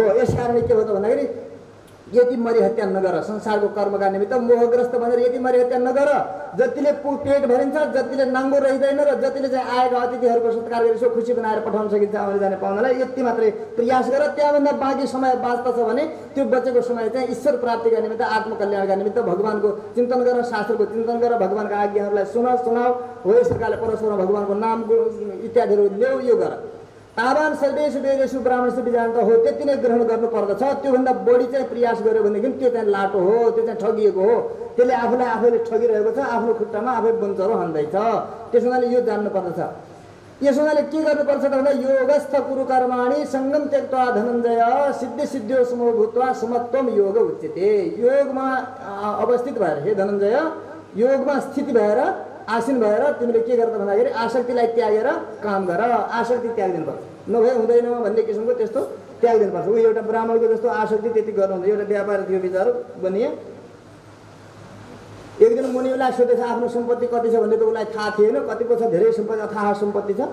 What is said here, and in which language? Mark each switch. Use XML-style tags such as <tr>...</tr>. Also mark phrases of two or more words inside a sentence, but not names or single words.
<ne>यस कारणले के हो त भन्दाखेरि यति मरि हत्या नगर संसारको कर्मका निमित्त मोहग्रस्त भनेर यति मरि हत्या नगर जतिले पेट भरिन्छ जतिले नाङ्गो रहिँदैन र जतिले चाहिँ आएका अतिथिहरूको सत्कार गरी सो खुसी बनाएर पठाउन सकिन्छ आउने जाने पाउनलाई यति मात्रै प्रयास गर। त्यहाँभन्दा बाँकी समय बाँच्दछ भने त्यो बचेको समय चाहिँ ईश्वर प्राप्तिका निमित्त आत्मकल्याणका निमित्त भगवान्को चिन्तन गर शास्त्रको चिन्तन गर भगवान्का आज्ञाहरूलाई सुनाऊ हो यस प्रकारले परस्पर भगवान्को नाम इत्यादिहरू ल्याऊ यो गर।</ne> <sa>तावान सर्वेषु वेदेषु ब्राह्मणेषु विजानता</sa> <ne>हो त्यति नै ग्रहण गर्नु पर्दछ। त्योभन्दा बढी चाहिँ प्रयास गर्यो भनेदेखि त्यो चाहिँ लाटो हो त्यो चाहिँ ठगिएको हो त्यसले आफूलाई आफैले ठगिरहेको छ आफ्नो खुट्टामा आफै बन्चरो हान्दैछ। त्यसो हुनाले यो जान्नु पर्दछ। यसो हुनाले के गर्नुपर्छ त भन्दा</ne> <sa>योगस्थ कुरु कर्माणि सङ्गम त्यक्त्वा धनञ्जय सिद्धि सिद्धियो समो भूत्वा समत्वम योग उच्यते।</sa> <ne>योगमा अवस्थित भएर हे धनञ्जय योगमा स्थिति भएर आसीन भएर तिमीले के गर त भन्दाखेरि आसक्तिलाई त्यागेर काम गर। आसक्ति त्यागिदिनुपर्छ नभए हुँदैन भन्ने किसिमको त्यस्तो त्यागिदिनुपर्छ। ऊ एउटा ब्राह्मणको जस्तो आसक्ति त्यति गर्नु हुँदैन। एउटा व्यापार थियो विचार बनिए एक दिन मुनिलाई सोधेछ आफ्नो सम्पत्ति कति छ भन्ने त उसलाई थाहा थिएन कति पो छ धेरै सम्पत्ति अथाह सम्पत्ति छ।</ne>